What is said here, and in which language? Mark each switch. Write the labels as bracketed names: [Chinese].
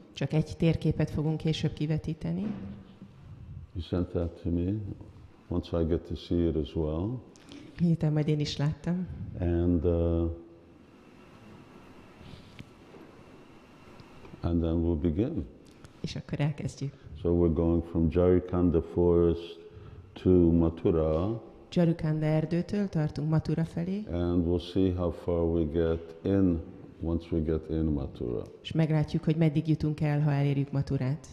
[Hungarian] Csak egy térképet fogunk később kivetíteni. [English] You sent that to me. Once I get to see it as well. [Hungarian] Miután majd én is láttam. [English] And then we'll begin. [Hungarian] És akkor elkezdjük. [English] So we're going from Jarikanda forest to Mathura. [Hungarian] Jarikanda erdőtől tartunk Mathura felé. [English] And we'll see how far we get in once we get in Mathura. [Hungarian] És meglátjuk, hogy meddig jutunk el, ha elérjük Mathurát.